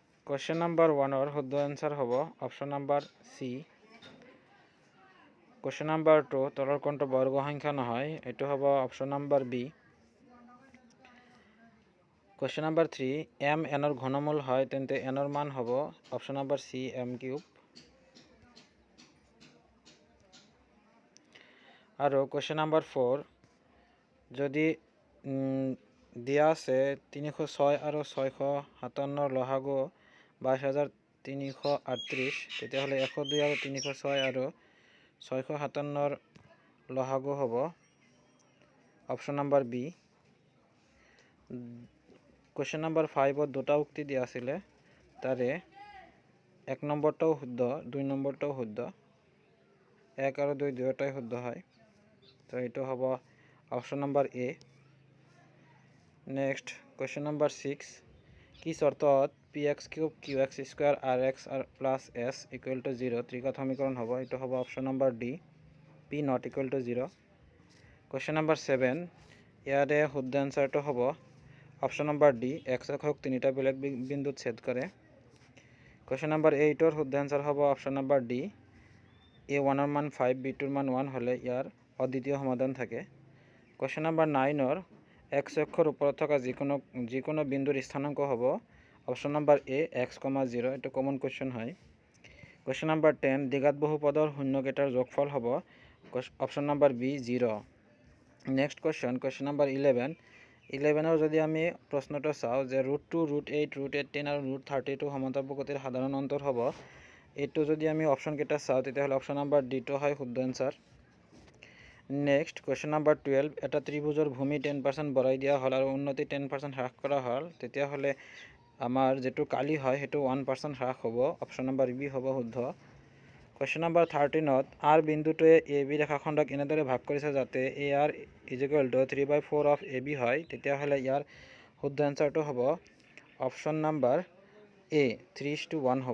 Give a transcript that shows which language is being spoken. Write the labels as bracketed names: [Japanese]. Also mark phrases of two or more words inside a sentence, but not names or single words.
[English] question number [Assamese] 1 শুদ্ধ আনসার হব [English] option number C. question number [Assamese] 2 তলৰ কোনটো বৰ্গ সংখ্যা নহয়, এটো হব [English] option number B. question number [Assamese] 3 m nৰ ঘনমূল হয় তেন্তে nৰ মান হব [English] option number C [Assamese] m³ আৰু [English] question number [Assamese] 4 যদি দিয়া আছে 306 আৰু 657 লসাগু 22338 তেতিয়াহ'লে 102 আৰু 306 আৰু 657 লসাগু হ'ব [English] option number B. question number [Assamese] 5 দুটা উক্তি দিয়া আছিলে, তাৰে 1 নম্বৰটাও শুদ্ধ 2 নম্বৰটাও শুদ্ধ, 1 আৰু 2 দুয়োটাই শুদ্ধ হয়, তো এইটো হ'ব [English] option number A. next question number [Assamese] 6 কি শর্তত px³ qx² rx প্লাস s = 0 ত্রিঘাত সমীকরণ হ'ব, এইটো হ'ব [English] option number D p not equal to [Assamese] 0। [English] question number [Assamese] 7 ইয়াৰে শুদ্ধ আনসাৰটো হ'ব [English] option number D [Assamese] x অক্ষক তিনিটা বেলেগ বিন্দুত ছেদ কৰে। [English] question number [Assamese] 8 শুদ্ধ আনসার হ'ব [English] option number D [Assamese] a1 ৰ মান 5 b2 ৰ মান 1 হলে ইয়াৰ অদ্বিতীয় সমাধান থাকে। [English] question number [Assamese] 9 x অক্ষৰ ওপৰত থকা যিকোনো বিন্দুৰ স্থানাঙ্ক হ'ব [English] option number A [Assamese] x, 0, এটো [English] common question [Assamese] হয়। [English] question number [Assamese] 10 দ্বিঘাত বহুপদৰ শূন্যকেইটাৰ যোগফল হ'ব [English] option number B [Assamese] 0। [English] next question number [Assamese] 11 যদি আমি প্রশ্নটো চাওঁ যে √2 √8 √10 আৰু √32 সমান্তৰাল গতিৰ সাধাৰণ অন্তৰ হ'ব, এইটো যদি আমি অপশন কেইটা চাওঁ তেতিয়াহ'লে [English] option number [Assamese] ডিটো হয় শুদ্ধ আনসার। [English] next question number [Assamese] 12 এটা ত্রিভুজৰ ভূমি 10% বঢ়াই দিয়া হ'ল আৰু উন্নতি 10% হ্ৰাস কৰা হ'ল, তেতিয়াহ'লে আমাৰ যেটো কালি হয় সেইটো 1% হ্ৰাস হ'ব, [English] option number B [Assamese] হ'ব শুদ্ধ। [English] question number [Assamese] 13 r বিন্দুটোৱে ab ৰেখাখণ্ডক এনেদৰে ভাগ কৰিছে যাতে ar = 3/4 অফ ab হয়, তেতিয়াহ'লে ইয়াৰ শুদ্ধ আনসাৰটো হ'ব [English] option number A [Assamese] 3:1 হ'ব।